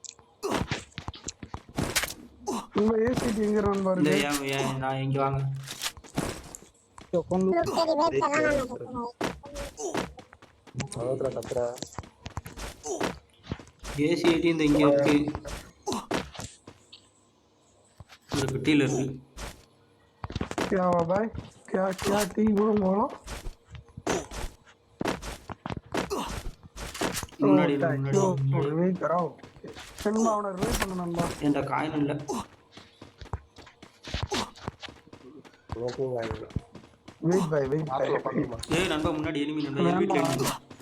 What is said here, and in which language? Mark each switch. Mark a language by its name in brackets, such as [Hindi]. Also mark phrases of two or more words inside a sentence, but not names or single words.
[Tamil] உங்க ஏசிடி எங்க பாருங்க. நான் இங்க வாங்க. ஏசிடி இந்த இங்க இருக்கு. ஒரு பெட்டியில இருக்கு. [Hindi] क्या हुआ भाई? क्या टी बोलो? [Tamil] முன்னாடி வெயிட் கராओ. சென்மா அவனை ரிவைவ் பண்ணு நண்பா. இந்த காயின் இல்ல. வெயிட் பை. நண்பா முன்னாடி எனிமி நண்பா. வீட்ல